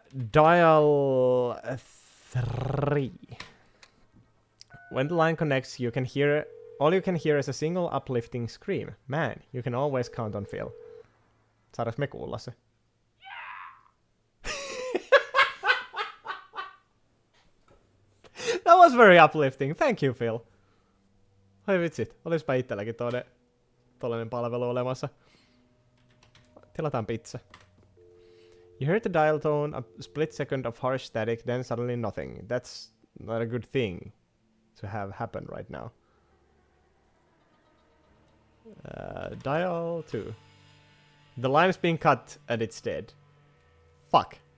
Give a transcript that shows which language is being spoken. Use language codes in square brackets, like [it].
[en] Dial 3. When the line connects, all you can hear is a single uplifting scream. Man, you can always count on Phil. [fi] Saadaanko me kuulla se? [en] That was very uplifting. Thank you, Phil. [fi] Oi vitsit, olispa itselläkin tollanen palvelu olemassa. Tilataan pizza. [en] You heard the dial tone, a split second of harsh static, then suddenly nothing. That's not a good thing to have happen right now. Dial 2. The line is being cut and it's dead. Fuck.